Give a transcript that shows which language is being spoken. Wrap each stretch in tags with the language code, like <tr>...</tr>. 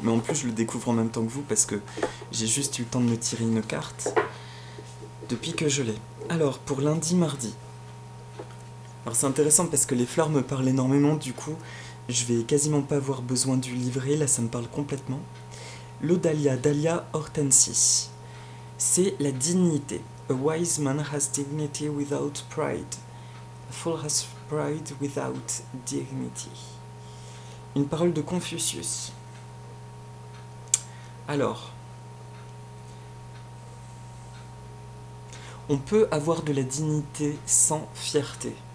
<fr>Mais en plus, je le découvre en même temps que vous parce que j'ai juste eu le temps de me tirer une carte depuis que je l'ai. Alors, pour lundi, mardi. Alors, c'est intéressant parce que les fleurs me parlent énormément. Du coup, je vais quasiment pas avoir besoin du livret. Là, ça me parle complètement. Le dahlia, Dahlia hortensis. C'est la dignité.</fr> <en>A wise man has dignity without pride. A fool has pride without dignity.</en> <fr>Une parole de Confucius. Alors, on peut avoir de la dignité sans fierté.</fr>